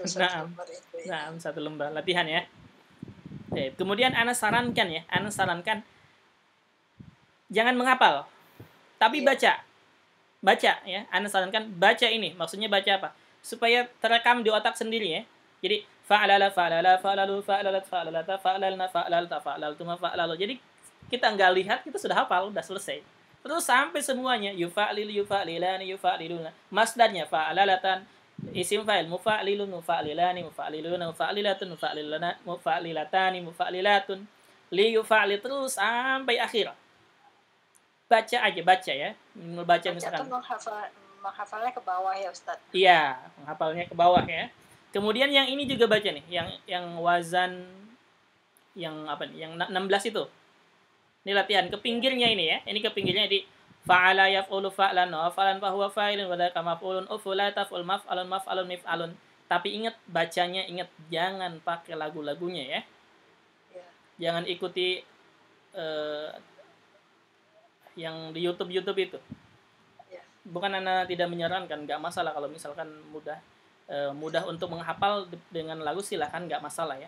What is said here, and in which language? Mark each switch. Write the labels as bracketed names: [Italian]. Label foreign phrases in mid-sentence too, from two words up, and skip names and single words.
[Indonesian] Nah, satu lembar latihan ya. Oke, kemudian ana sarankan jangan menghafal, tapi baca ya. Ana sarankan baca ini, maksudnya baca apa? Supaya terekam di otak sendiri ya. [Arabic] Jadi فعلل فعللوا فعللت فعللنا فعللت. [Indonesian] Jadi kita nggak lihat, kita sudah hafal, udah selesai. Terus sampai semuanya [Arabic] يفعلل يفعللان يفعللون. Masdarnya فعللة اسم فاعل مفعلل مفعللان مفعللون مفعللة مفعللتان مفعللة ليفعلل, [Indonesian] terus sampai akhir. Baca aja, baca ya. Baca misalkan. Menghafalnya ke bawah ya Ustaz. Iya, menghafalnya ke bawah ya. Kemudian yang ini juga baca nih, yang wazan yang apa nih? Yang 16 itu. Ini latihan ke pinggirnya ini ya. Ini ke pinggirnya di [Arabic] فعل يفعل فعلا وفعلا فهو فاعل وذاك مفعول افعل تفعل مفعل مفعل. [Indonesian] Tapi ingat bacanya, ingat jangan pakai lagu-lagunya ya. Jangan ikuti yang di YouTube itu. Bukan Anda tidak menyarankan, nggak masalah kalau misalkan mudah untuk menghafal dengan lagu, silahkan, nggak masalah ya.